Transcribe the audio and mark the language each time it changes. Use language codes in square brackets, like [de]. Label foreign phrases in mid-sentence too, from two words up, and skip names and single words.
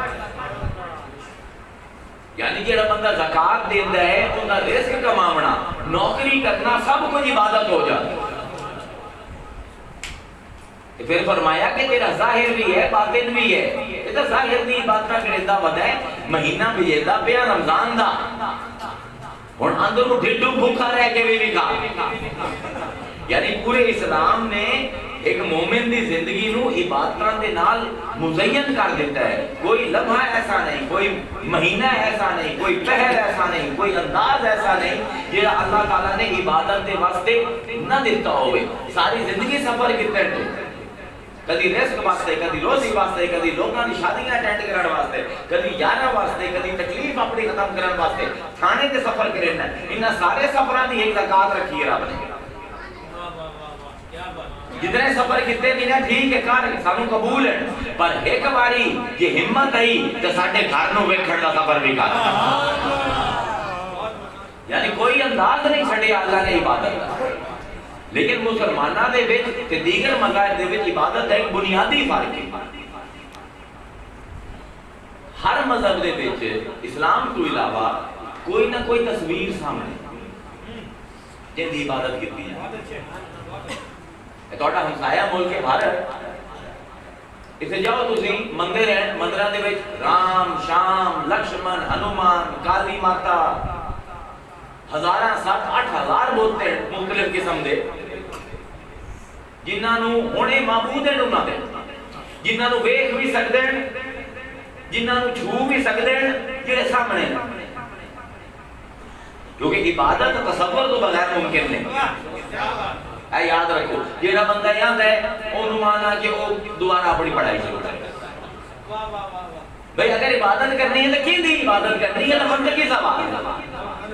[pa] یعنی جڑا بندہ زکات دیندا ہے اوندا رزق کماونا نوکری کرنا [ur] سب کچھ عبادت ہو جاتا. [pa] پھر فرمایا کہ تیرا ظاہر بھی ہے باطن بھی ہے. یہ تو ظاہر دی عبادت کردا ودا ہے، مہینہ بھیجدا پیا رمضان دا، ہن اندروں ڈھڈو بھوکا رہ کے بھی کھا. یعنی پورے اسلام نے ایک مومن دی زندگی نو عبادتاں دے نال مزین کر دیتا ہے. کوئی لمحہ ایسا نہیں، کوئی مہینہ ایسا نہیں، کوئی پہر ایسا نہیں، کوئی انداز ایسا نہیں جہاں اللہ تعالیٰ نے عبادت دے واسطے نہ دیتا ہوئے. ساری زندگی سفر کیتے تو کدی رزق واسطے، کدی روزی واسطے، کدی لوگاں دی شادیاں اٹینڈ کرن واسطے، کدی یاراں واسطے، کدی تکلیف اپنی ختم کرن واسطے تھانے تے سفر کرنا. انہاں سارے سفراں دی ایک زکات رکھی ہے رب نے. جتنے سفر کیتے بھی نا ٹھیک ہے کر سانو قبول ہے، پر ایک باری یہ ہمت آئی تو ساڈے گھر نو ویکھن دا سفر بھی کر. یعنی کوئی انداز نہیں چھڈیا اللہ نے عبادت دا. لیکن مسلماناں دے وچ تے دیگر مذاہب دے وچ عبادت دا ایک بنیادی فرق ہے. ہر مذہب دے وچ اسلام تو علاوہ کوئی نہ کوئی تصویر سامنے جن دی عبادت کیتی ہے. تہاڈا ہمسایہ ملک بھارت، اسے جاؤ تسی مندر ہیں، مندراں دے وچ رام، شام، لکشمن، ہنومان، کالی ماتا، 7,000-8,000 بوتے مختلف قسم دے جنہاں نو ہونے معبود ہیں انہاں دے، جنہاں نو ویکھ بھی سکدے ہیں، جنہاں نو چھو بھی سکدے ہیں، جڑے سامنے ہیں. کیونکہ عبادت تصور تو بغیر ممکن نہیں. اے یاد رکھو جیڑا بندہ یاد ہے اونوں مانا کہ وہ دوبارہ اپنی پڑھائی شروع کرے. بھئی اگر عبادت کرنی ہے تو کی دی عبادت کرنی ہے تو بندے کی سوال ہے.